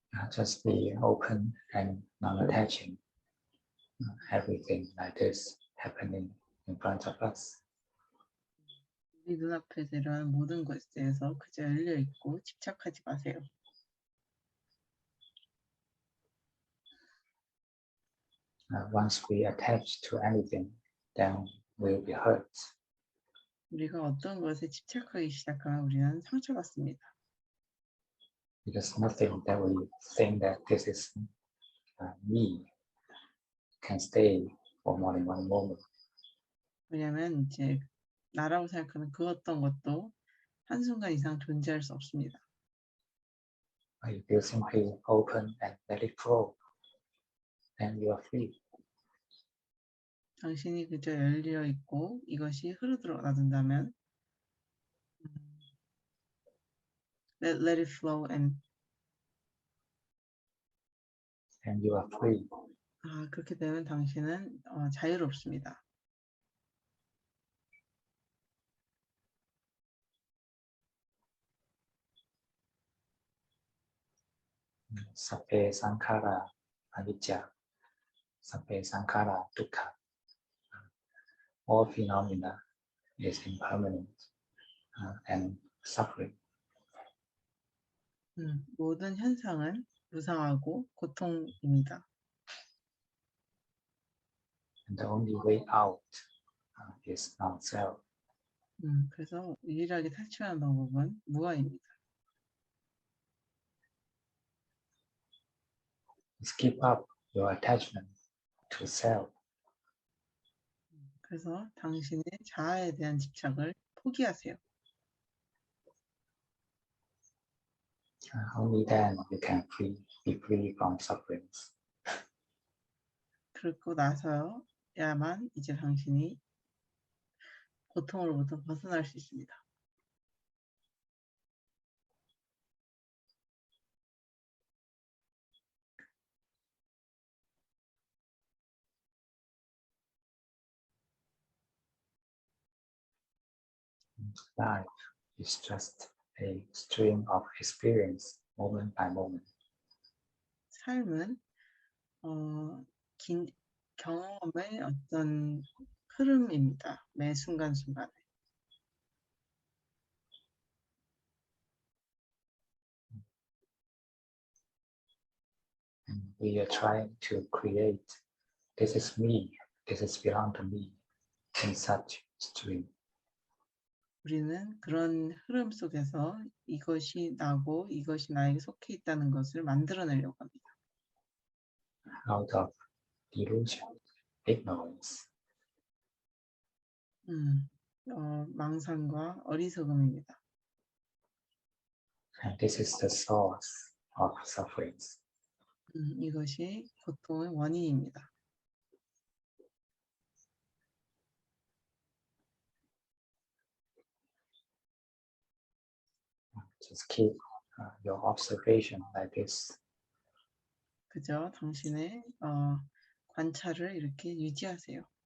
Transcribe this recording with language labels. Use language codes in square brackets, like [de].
[en] Just be open and non-attaching. Everything like this happening in front of us. [ko] 우리 눈앞에서 일어나는 모든 것에 대해서 그저 열려 있고 집착하지 마세요. [en] Once we attach to anything, then we'll be hurt. [ko] 우리가 어떤 것에 집착하기 시작하면 우리는 상처받습니다. [en] Because nothing that we think that this is me can stay for more than one moment. [ko] 왜냐하면 이제 나라고 생각하는 그 어떤 것도 한순간 이상 존재할 수 없습니다. [en] If you simply open and let it flow, then you are free. [ko] 당신이 그저 열려 있고 이것이 흐르도록 놔둔다면 [en] let it flow and You are free. [ko] 그렇게 되면 당신은 자유롭습니다. [pi] Sabbe sankhara anicca, sabbe sankhara dukkha. [en] All phenomena is impermanent and suffering. [ko] 모든 현상은 무상하고 고통입니다. [en] And the only way out is non-self. [ko] 그래서 유일하게 탈출하는 방법은 무아입니다. [en] Just give up your attachment to self. [ko] 그래서 당신의 자아에 대한 집착을 포기하세요. [en] Only then you can be free from sufferings. [ko] 그러고 나서야만 이제 당신이 고통으로부터 벗어날 수 있습니다. [en] Life is just a stream of experience, moment by moment. [ko] 삶은 긴 경험의 어떤 흐름입니다. 매 순간순간에. [en] And we are trying to create, this is me, this is belong to me, in such stream. [ko] 우리는 그런 흐름 속에서 이것이 나고 이것이 나에게 속해 있다는 것을 만들어내려고 합니다. [en] Out of delusion, ignorance. [ko] 망상과 어리석음입니다. [en] And this is the source of sufferings. [ko] 이것이 고통의 원인입니다. [en] Just keep your observation like this. [ko] 그저 당신의 관찰을 이렇게 유지하세요.